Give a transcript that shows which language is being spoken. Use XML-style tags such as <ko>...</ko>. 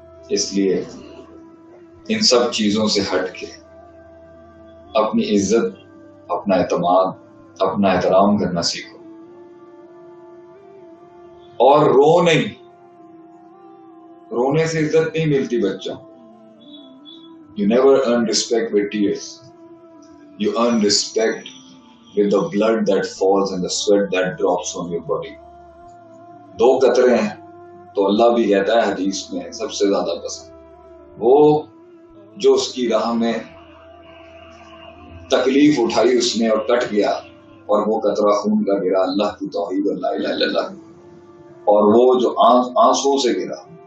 <ur>اس لیے ان سب چیزوں سے ہٹ کے اپنی عزت، اپنا اعتماد، اپنا احترام کرنا سیکھو. اور رو نہیں، رونے سے عزت نہیں ملتی بچوں.</ur> <en>You never earn respect with tears. You earn respect with the blood that falls and the sweat that drops on your body.</en> <ur>2 قطرے ہیں تو اللہ بھی کہتا ہے حدیث میں سب سے زیادہ پسند وہ جو اس کی راہ میں تکلیف اٹھائی اس نے اور کٹ گیا، اور وہ قطرہ خون کا گرا اللہ کی توحید اور لا الہ الا اللہ، اور وہ جو آنسو سے گرا.</ur>